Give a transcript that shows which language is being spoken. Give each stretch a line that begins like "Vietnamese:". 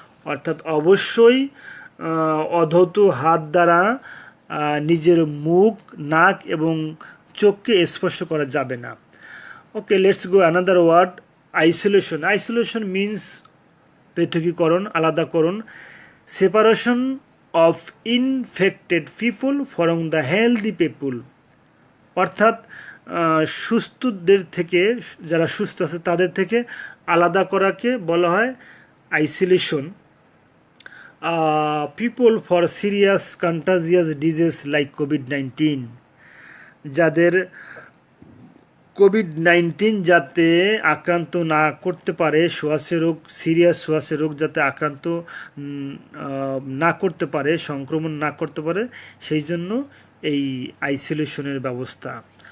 Bangla: অর্থাৎ অবশ্যই অধৌত হাত দ্বারা নিজের মুখ, নাক এবং চোখকে স্পর্শ করা যাবে না.
English: Okay, let's go another word, isolation. Isolation means
Bangla: পৃথকীকরণ, আলাদাকরণ.
English: separation of infected people from the healthy people, অর্থাৎ
Bangla: সুস্থদের থেকে, যারা সুস্থ আছে তাদের থেকে আলাদা করাকে বলা হয় isolation.
English: people for serious contagious disease like COVID-19,
Bangla: যাদের কোভিড-19 যাতে আক্রান্ত না করতে পারে, শ্বাসের রোগ, সিরিয়াস শ্বাসের রোগ যাতে আক্রান্ত না করতে পারে, সংক্রমণ না করতে পারে, সেই জন্য এই আইসোলেশনের ব্যবস্থা।